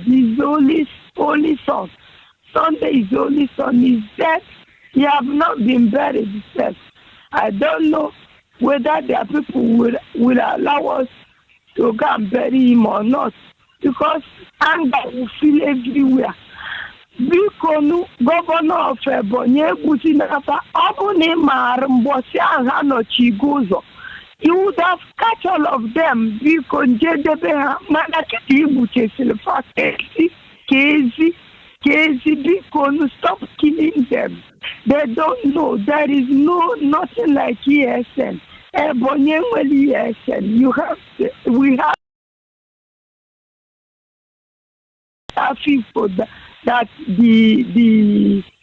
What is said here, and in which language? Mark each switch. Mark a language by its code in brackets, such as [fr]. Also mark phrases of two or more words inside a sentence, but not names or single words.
[en] He's the only son. Sunday is the only son. He's dead. He have not been buried himself. I don't know whether their people will allow us to go and bury him or not, because anger will fill everywhere. [ig] Biko Governor of Ebonyi Egusi n'afa, ọ bụ na ị maara mbọsị ahụ ha nọchigo ụzọ, [en] you would have catch all of them. [ig] Biko njedebe ha, mana kịta igbuchesịrị fa kezi biko [en] stop killing them. They don't know. There is nothing like ESN. [ig] Ebonyi enwere ESN. [en] We have people that the